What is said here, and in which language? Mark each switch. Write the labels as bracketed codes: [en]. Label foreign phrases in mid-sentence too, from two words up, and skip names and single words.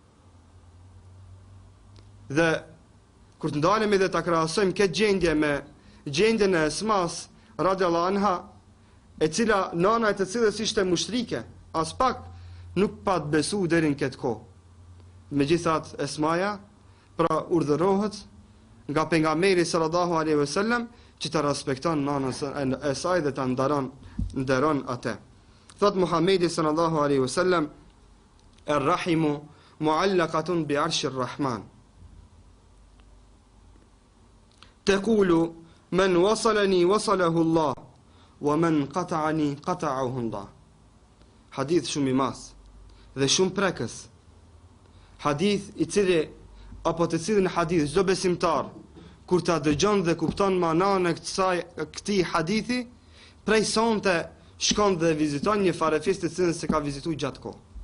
[sq] Dhe kur të ndalemi dhe ta krahasojmë këtë gjendje me gjendjen e Esmas [ar] رضي الله عنها, [sq] e cila nana e të cilës ishte mushrike, as pak nuk pat besu deri në këtë kohë. Megjithatë Esmaja pra urdhërohet nga pejgamberi [ar] صلى الله عليه وسلم [sq] që ta respekton nanën e saj dhe ta nderon atë. [ar] Thot Muhamedi صلى الله عليه وسلم الرحم معلقة بعرش الرحمن." تقول من وصلني وصله الله ومن قطعني قطعه الله. [sq] Hadith shumë i madh dhe shumë prekës. Hadith i cili apo të cilin hadith çdo besimtar kur ta dëgjon dhe kupton manan e këtij hadithi, prej sonte shkon dhe viziton një farefis të cilën se ka vizituar gjatë kohë.